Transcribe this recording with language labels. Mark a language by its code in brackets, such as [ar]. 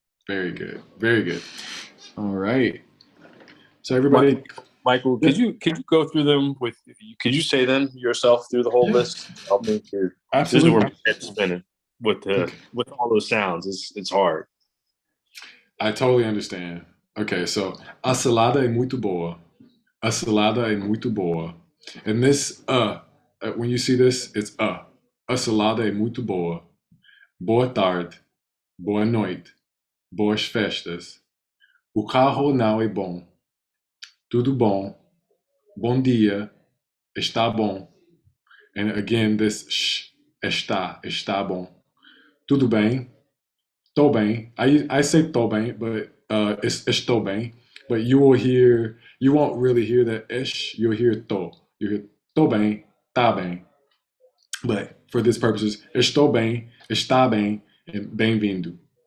[en] Very good. Very good. All right. So everybody, Michael, could you go through them could you say them yourself through the whole Yeah. list? Help me through. This is Absolutely. where my head's spinning with all those sounds. It's hard. I totally understand. Okay, so [pt] a salada é muito boa. A salada é muito boa. [en] And this when you see this, it's a. [pt] A salada é muito boa. Boa tarde. Boa noite. Boas festas. O carro não é bom. Tudo bom. Bom dia. Está bom. [en] And again, this sh, [pt] está bom. Tudo bem. Tô bem. [en] I say [pt] tô bem, [en] but it's [pt] estou bem. [en] But you won't really hear the ish. You'll hear tô. You hear [pt] tô bem, tá bem. [en] But for this purposes, [pt] estou bem, está bem, [en] and bem-vindo.